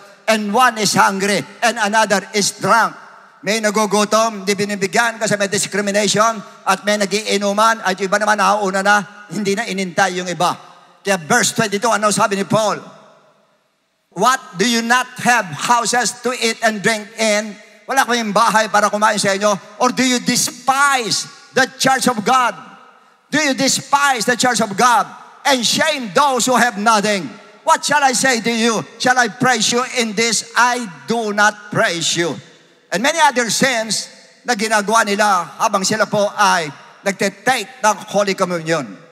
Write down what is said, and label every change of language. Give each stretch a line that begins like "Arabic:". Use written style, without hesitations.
English: And one is hungry, and another is drunk.
Filipino: May nagugutom, di binibigyan kasi may discrimination, at may nagiinuman, at yung iba naman nauna na, hindi na inintay yung iba. Kaya verse 22, ano sabi ni Paul?
English: What, do you not have houses to eat and drink in?
Filipino: Wala kayong bahay para kumain sa inyo?
English: Or do you despise the church of God? Do you despise the church of God and shame those who have nothing? What shall I say to you? Shall I praise you in this? I do not praise you. And many other sins
Filipino: na ginagawa nila habang sila po ay nagtitake ng Holy Communion.